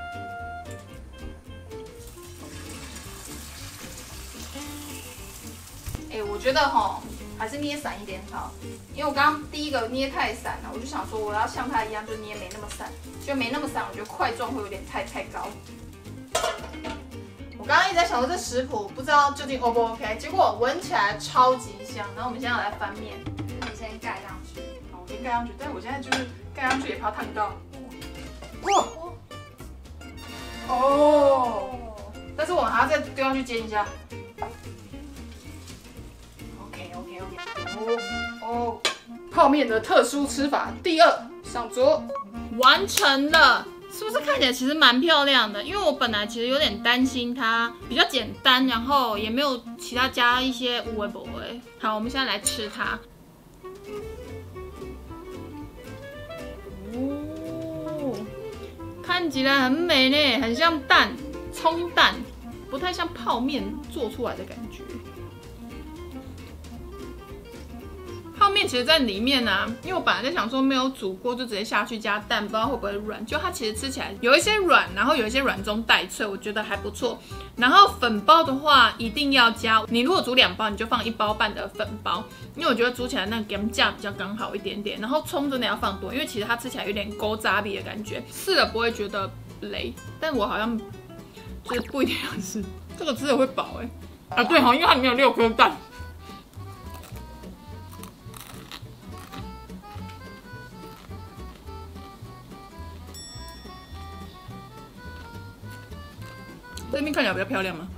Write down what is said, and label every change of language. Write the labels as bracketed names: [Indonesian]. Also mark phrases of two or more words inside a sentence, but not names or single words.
[Chinese] 我覺得還是捏散一點好，因為我剛剛第一個捏太散了，我就想說我要像它一樣，就捏沒那麼散，就沒那麼散，我覺得塊狀會有點太高。我剛剛一直在想說這食譜不知道究竟 O 不 OK， 結果聞起來超級香。然後我們現在要來翻面。先蓋上去，好，我先蓋上去。但是我現在就是蓋上去也怕燙到。哇！哦！但是我们還要再丟上去煎一下。OK。哦，泡面的特殊吃法第2上桌，完成了。是不是看起來其實蠻漂亮的？因為我本來其實有點擔心它比較簡單，然後也沒有其他加一些有的沒的。好，我們現在來吃它。哦，看起來很美呢，很像蛋，蔥蛋，不太像泡麵做出來的感覺。泡麵其實在裡面啊，因為我本來在想說沒有煮過就直接下去加蛋，不知道會不會軟。就它其實吃起來有一些軟，然後有一些軟中帶脆，我覺得還不錯。然後粉包的話一定要加，你如果煮2包，你就放1包半的粉包，因為我覺得煮起來那個鹹價比較剛好一點點。然後蔥真的要放多，因為其實它吃起來有點勾扎比的感覺，吃了不會覺得雷。但我好像就是不一定要吃，這個吃了會飽哎。啊對哈，因為它裡面有6顆蛋。這邊看起來比較漂亮嗎？